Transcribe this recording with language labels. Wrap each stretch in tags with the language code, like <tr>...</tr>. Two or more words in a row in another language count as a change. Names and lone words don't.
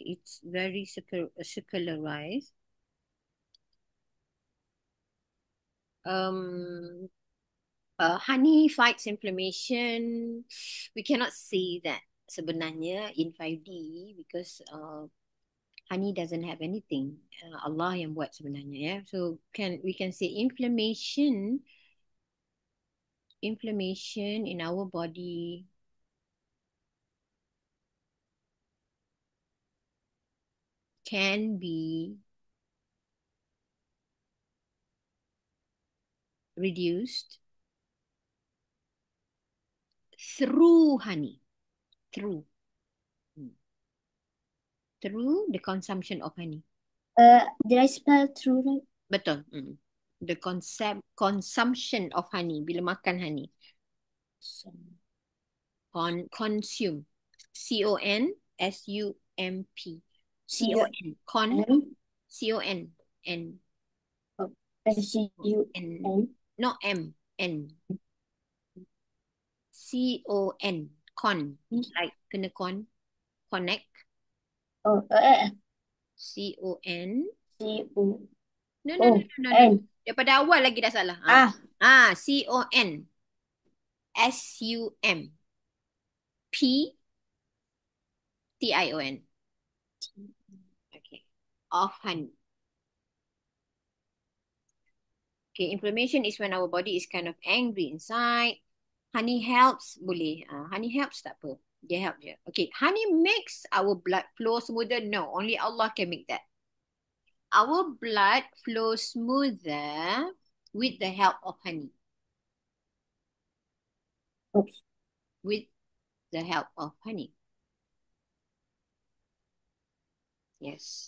<en>It's very circularized. Um, honey fights inflammation. We cannot say that sebenarnya in 5D because honey doesn't have anything.</en> <ms>Allah yang buat sebenarnya ya.</ms> <en>So we can say inflammation in our body can be reduced through honey. Through the consumption of honey. Did I spell through right?</en> <ms>Betul.</ms> <en>The consumption of honey.</en> <ms>Bila makan honey. Consume.</ms> <en>CONSUMP. CON. CON. N. SUN. No M. N. CON. Con. Like kena connect. Oh, CON. CU. No. N.</en> <ms>Daripada awal lagi dah salah.</ms> <en>CON. SUMPTION. Okay. Of honey. Okay, inflammation is when our body is kind of angry inside. Honey helps, boleh. Honey helps</en> <ms>tak apa. Dia help je.</ms> <en>Okay, honey makes our blood flow smoother. No, only Allah can make that. Our blood flows smoother with the help of honey. Oops. With the help of honey. Yes.</en>